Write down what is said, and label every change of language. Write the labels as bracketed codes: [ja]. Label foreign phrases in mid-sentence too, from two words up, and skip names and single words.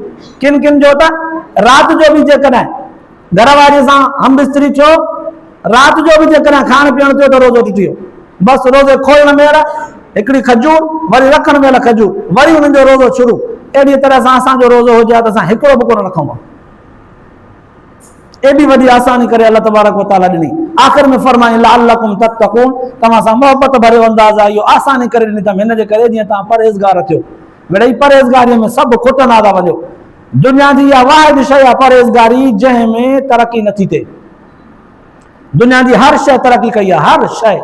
[sd] किन किन जो त राति जो बि जेकॾहिं घर वारीअ सां हम बिस्तरी थियो, राति जो बि जेकॾहिं खाइण पीअण थियो त रोज़ो टुटी वियो। बसि रोज़े खोलण महिल हिकिड़ी खजूर, वरी रखण महिल खजूर, वरी उन्हनि जो रोज़ो शुरू। अहिड़ी तरह सां असांजो रोज़ो हुजे हा त असां हिकिड़ो बि कोन रखूं। एॾी वॾी आसानी करे [ar] الله تبارك وتعالى [sd] ॾिनी। आख़िर में फरमाई [ar] لعلكم تتقون, [sd] तव्हां सां मोहबत भरियो अंदाज़ आहे, इहो आसानी करे ॾिनी अथमि, हिन जे करे जीअं तव्हां परहेज़गार थियो। मिड़ई परहेज़गारीअ में सभु खुटंदा था वञो। दुनिया जी इहा वाहिद शइ आहे परहेज़गारी, जंहिंमें तरक़ी नथी थिए। दुनिया जी हर शइ तरक़ी कई आहे, हर शइ।